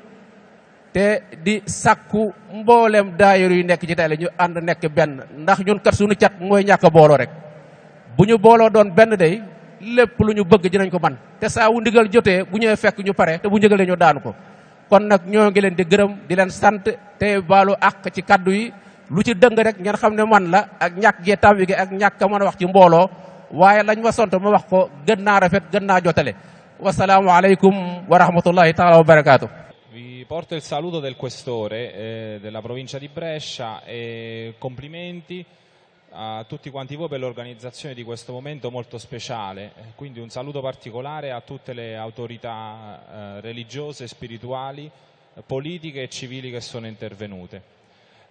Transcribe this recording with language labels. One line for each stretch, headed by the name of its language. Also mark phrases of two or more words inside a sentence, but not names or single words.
Wolof: te di sàkku mboolem daayira yu nekk ci tey la ñu ànd nekk benn ndax ñun kat suñu cat mooy ñàkk a booloo rek bu ñu booloo doon benn day lépp lu ñu bëgg dinañ ko man te saa wu ndigal jotee bu ñëwee fekk ñu pare te bu njëgalee ñu daanu ko kon nag ñoo ngi leen di gërëm di leen sant te baalu àq ci kaddu yi lu ci dëng rek ngeen xam ne man la ak ñàkk gee tàmmi gi ak ñàkk a mën a wax ci mbooloo waaye lañ ma sont ma wax ko gën naa rafet gën naa jotale
Arabic: والسلام عليكم ورحمة الله تعالى وبركاته.
Italian: Vi porto il saluto del questore della provincia di Brescia e complimenti a tutti quanti voi per l'organizzazione di questo momento molto speciale, quindi un saluto particolare a tutte le autorità religiose, spirituali, politiche e civili che sono intervenute.